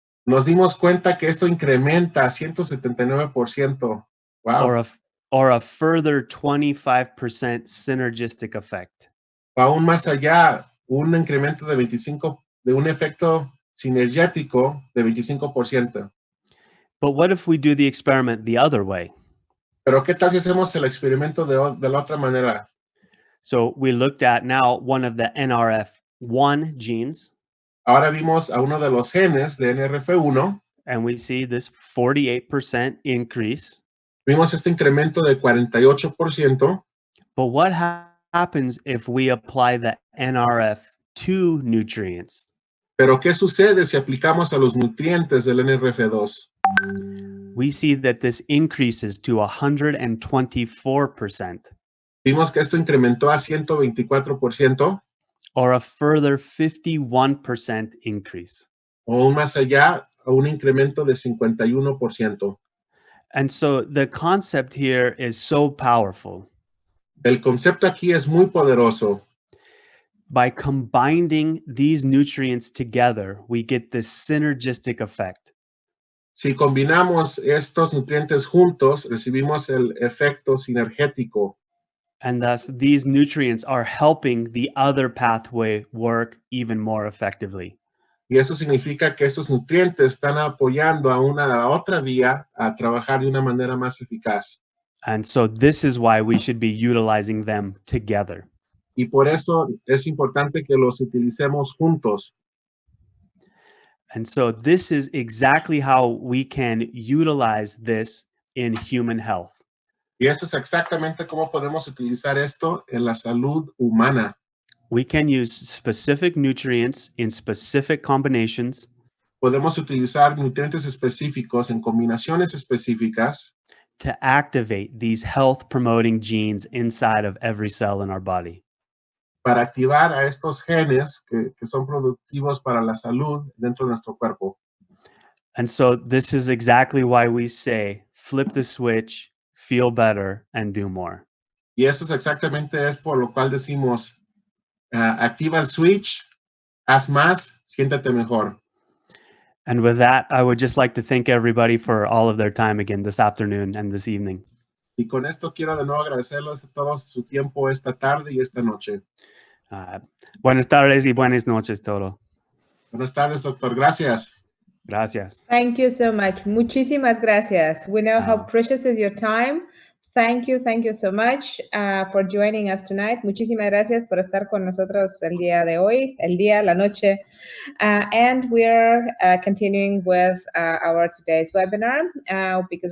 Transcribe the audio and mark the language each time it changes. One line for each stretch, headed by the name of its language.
Spanish: Nos dimos cuenta que esto incrementa a 179%.
English: Wow. Or a further 25% synergistic effect.
Spanish: Aún más allá, un incremento de un efecto sinergético de 25%.
English: But what if we do the experiment the other way?
Spanish: Pero ¿qué tal si hacemos el experimento de la otra manera?
English: So we looked at now one of the NRF1 genes.
Spanish: Ahora vimos a uno de los genes de NRF1.
English: And we see this 48% increase.
Spanish: Vimos este incremento de 48%.
English: But what happens if we apply the NRF2 nutrients?
Spanish: Pero ¿qué sucede si aplicamos a los nutrientes del NRF2?
English: We see that this increases to 124%.
Spanish: Vimos que esto incrementó a 124%.
English: Or a further 51% increase.
Spanish: O aún más allá, a un incremento de 51%.
English: And so the concept here is so powerful.
Spanish: El concepto aquí es muy poderoso.
English: By combining these nutrients together, we get this synergistic effect.
Spanish: Si combinamos estos nutrientes juntos, recibimos el efecto sinergético.
English: And thus, these nutrients are helping the other pathway work even more effectively.
Spanish: Y eso significa que estos nutrientes están apoyando a la otra vía a trabajar de una manera más eficaz.
English: And so this is why we should be utilizing them together.
Spanish: Y por eso es importante que los utilicemos juntos.
English: And so this is exactly how we can utilize this in human health.
Spanish: Y esto es exactamente cómo podemos utilizar esto en la salud humana.
English: We can use specific nutrients in specific combinations
Spanish: Podemos utilizar nutrientes específicos en combinaciones específicas
English: to activate these health promoting genes inside of every cell in our body.
Spanish: para activar a estos genes que son productivos para la salud dentro de nuestro cuerpo.
English: And so this is exactly why we say flip the switch, feel better, and do more.
Spanish: Y eso es exactamente por lo cual decimos, activa el switch, haz más, siéntate mejor.
English: And with that, I would just like to thank everybody for all of their time again this afternoon and this evening.
Spanish: Y con esto quiero de nuevo agradecerles a todos su tiempo esta tarde y esta noche. Buenas tardes y buenas noches todo. Buenas tardes, doctor. Gracias. Gracias.
English: Thank you so much.
Spanish: Muchísimas gracias.
English: We know how precious is your time. Thank you so much for joining us tonight.
Spanish: Muchísimas gracias por estar con nosotros el día de hoy, la noche.
English: And we're continuing with our today's webinar because